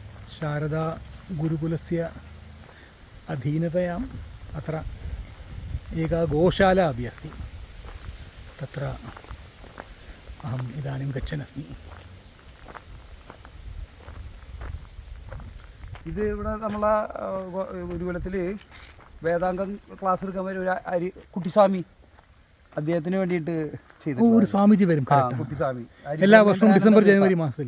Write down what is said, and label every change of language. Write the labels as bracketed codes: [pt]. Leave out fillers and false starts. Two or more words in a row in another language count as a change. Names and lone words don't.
[sa] शारदा गुरुकुलस्य अधीनतयाम् अत्र एका गोशाला अपि अस्ति. तत्र अहम् इदानीं गच्छन् अस्मि. [ml] ഇത് ഇവിടെ നമ്മളെ ഗുരുകുലത്തിൽ വേദാന്തം ക്ലാസ് എടുക്കാൻ വരും ഒരു കുട്ടിസ്വാമി അദ്ദേഹത്തിന് വേണ്ടിയിട്ട് ചെയ്തു. ഒരു സ്വാമിജി വരും കുട്ടിസ്വാമി എല്ലാ വർഷവും ഡിസംബർ ജനുവരി മാസത്തിൽ.